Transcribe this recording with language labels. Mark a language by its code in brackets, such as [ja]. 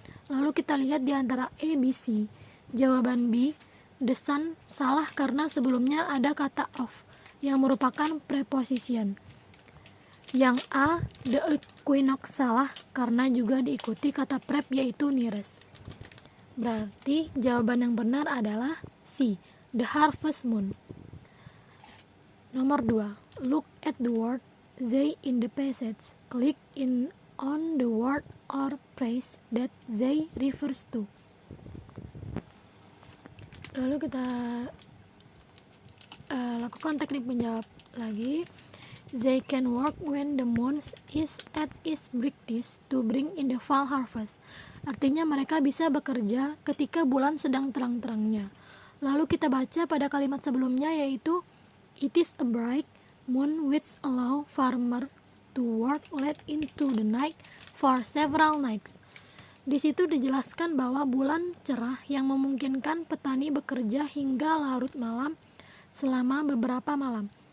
[id] Lalu kita lihat di antara A, B, C. Jawaban B, the sun salah karena sebelumnya ada kata of yang merupakan preposition. Yang A, the equinox salah karena juga diikuti kata prep yaitu nearest. Berarti jawaban yang benar adalah C, the harvest moon. Nomor 2, [en] look at the word they in the passage. Click on the word or phrase that they refers to. [id] Lalu kita lakukan teknik menjawab lagi. [en] They can work when the moon is at its brightest to bring in the fall harvest. [id] Artinya mereka bisa bekerja ketika bulan sedang terang-terangnya. Lalu kita baca pada kalimat sebelumnya yaitu [en] it is a bright moon which allow farmers to work late into the night for several nights. [id] Di situ dijelaskan bahwa bulan cerah yang memungkinkan petani bekerja hingga larut malam selama beberapa malam.